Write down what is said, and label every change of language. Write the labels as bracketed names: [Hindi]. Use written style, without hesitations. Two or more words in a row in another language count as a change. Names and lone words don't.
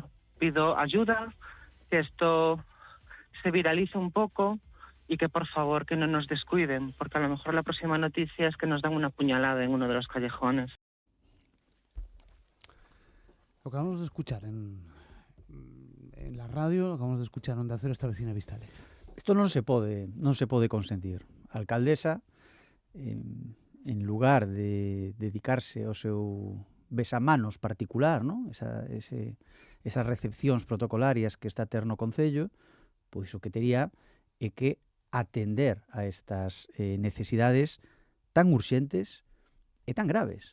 [Spanish] Pido ayuda, que esto se viralice un poco y que por favor que no nos descuiden, porque a lo mejor la próxima noticia es que nos dan una puñalada en uno de los callejones. Lo acabamos de escuchar en la radio, lo acabamos de escuchar en Onda Cero, esta vecina Vista Alegre. [Galician] Isto non se pode consentir. A alcaldesa, en lugar de dedicarse ao seu besamanos particular, ¿no? Esas recepcións protocolarias que está a ter no Concello, pois o que tería é que atender a estas necesidades tan urxentes e tan graves.